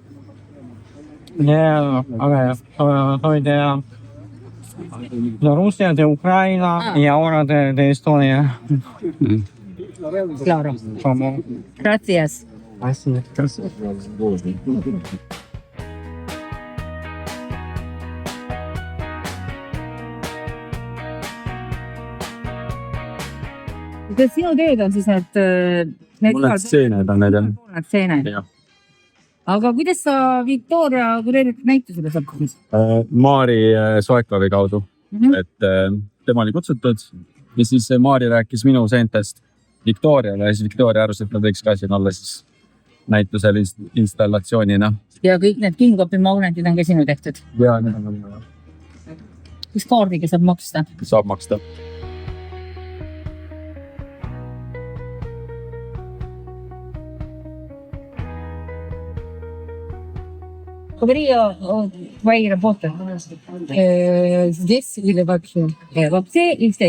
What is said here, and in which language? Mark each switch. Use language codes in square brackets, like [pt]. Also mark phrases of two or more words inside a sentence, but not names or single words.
[es] De Rusia, de Ucraina y ahora de Estonia. Claro. Como Gracias. así. [et] Kas sinu tööd on siis need Mõned stseened on need jah. Need stseened. Jah. Aga kuidas sa Viktoria kureeritud näitusele sattusid? Maari Soekovi kaudu, et tema oli kutsutud ja siis Maari rääkis minu seentest Viktoriale ja siis Viktoria arvas, et nad võiks ka siin olla siis näitusel installatsioonina. ja kõik need külmkapimagnetid on ka sinu tehtud? ja need on. Kas kaardiga saab maksta? Saab maksta. [ru] Говори твои работы. Здесь или вообще? Вообще и здесь.